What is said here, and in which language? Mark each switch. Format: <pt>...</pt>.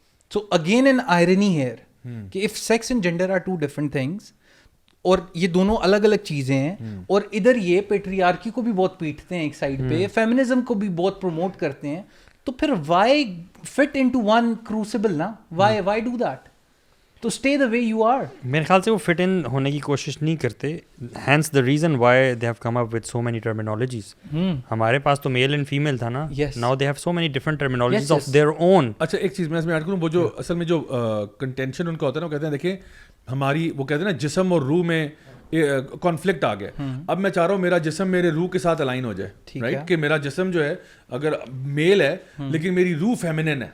<en>so again an irony here کہ if sex and gender are two different things,</en> <ur>اور یہ دونوں الگ الگ چیزیں ہیں, اور ادھر یہ پیٹریارکی کو بھی بہت پیٹتے ہیں ایک سائڈ پہ, فیمنزم کو بھی بہت پروموٹ کرتے ہیں, تو پھر</ur> <en>why fit into one crucible</en> <ur>نا,</ur> <en>Why do that?</en> <ur>تو</ur> <en>Stay the way you are.</en> <ur>میرے خیال سے وہ فٹ ان ہونے کی کوشش نہیں کرتے.</ur> <en>Hence the reason why they have come up with so many terminologies.</en> <ur>ہمارے پاس تو میل اینڈ فیمیل تھا نا,</ur> <en>Now they have so many different terminologies of their own.</en> <ur>اچھا ایک چیز میں اس میں ایڈ کروں, وہ جو اصل میں جو کنٹینشن ان کا ہوتا ہے نا, وہ کہتے ہیں دیکھیں ہماری, وہ کہتے ہیں نا جسم اور روح میں کانفلکٹ آ گیا. اب میں چاہ رہا ہوں میرا جسم میرے روح کے ساتھ الائن ہو جائے, رائٹ, کہ میرا جسم جو ہے اگر میل ہے لیکن میری روح فیمنن ہے.</ur>